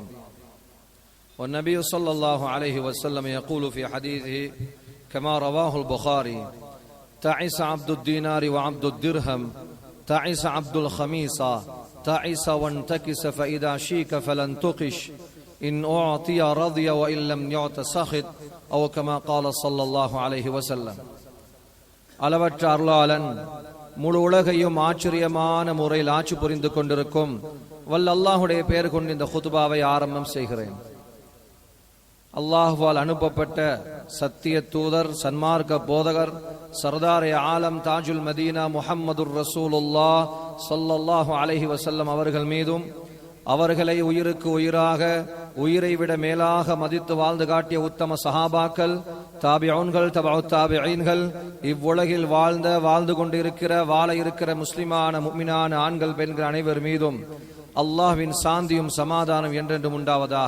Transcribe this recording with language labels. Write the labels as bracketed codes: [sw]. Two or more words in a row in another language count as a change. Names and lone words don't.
[ar] والنبي صلى الله عليه وسلم يقول في حديثه كما رواه البخاري: تعس عبد الدينار وعبد الدرهم، تعس عبد الخميصة، تعس وانتكس فإذا شيك فلن تقش، إن أعطي رضي وإن لم يعط سخط، أو كما قال صلى الله عليه وسلم. [ta] அளவற்ற அருளாளன் முழு உலகையும் ஆச்சரியமான முறையில் ஆட்சி புரிந்து கொண்டிருக்கும் வல்ல அல்லாஹுடைய பெயர் கொண்டு இந்த குதுபாவை ஆரம்பம் செய்கிறேன். அல்லாஹுவால் அனுப்பப்பட்ட சத்திய தூதர், சன்மார்க்க போதகர், சர்தாரே ஆலம், தாஜுல் மதீனா முஹம்மதுர் ரசூலுல்லாஹ் [ar] صلى الله عليه وسلم [ta] அவர்கள் மீதும், அவர்களை உயிருக்கு உயிராக, உயிரை விட மேலாக மதித்து வாழ்ந்து காட்டிய உத்தம சஹாபாக்கள், தாபிஊன்கள், தபஉத் தாபிஈன்கள், இவ்வுலகில் வாழ்ந்து கொண்டிருக்கிற, வாழ இருக்கிற முஸ்லிமான முஃமினான ஆண்கள், பெண்கள் அனைவர் மீதும் அல்லாஹ்வின் சாந்தியும் சமாதானம் என்றென்றும் உண்டாவதாக.